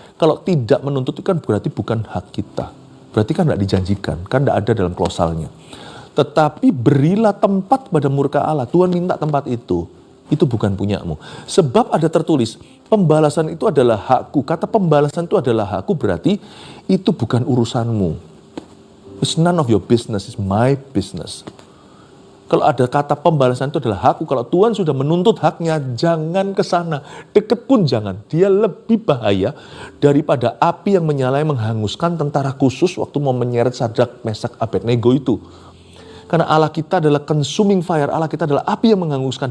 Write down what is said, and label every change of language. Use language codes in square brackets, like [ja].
[id] Kalau tidak menuntut itu kan berarti bukan hak kita. Berarti kan tidak dijanjikan, kan tidak ada dalam klausalnya. Tetapi berilah tempat pada murka Allah. Tuhan minta tempat itu bukan punyamu. Sebab ada tertulis, pembalasan itu adalah hakku. Kata pembalasan itu adalah hakku berarti itu bukan urusanmu. [en] It's none of your business, it's my business. [id] Kalau ada kata pembalasan itu adalah hakku, kalau Tuhan sudah menuntut haknya, jangan ke sana. Deket pun jangan. Dia lebih bahaya daripada api yang menyala yang menghanguskan tentara khusus waktu mau menyeret Sadrak, Mesak, Abednego itu. Karena Allah kita adalah consuming fire, Allah kita adalah api yang menghanguskan.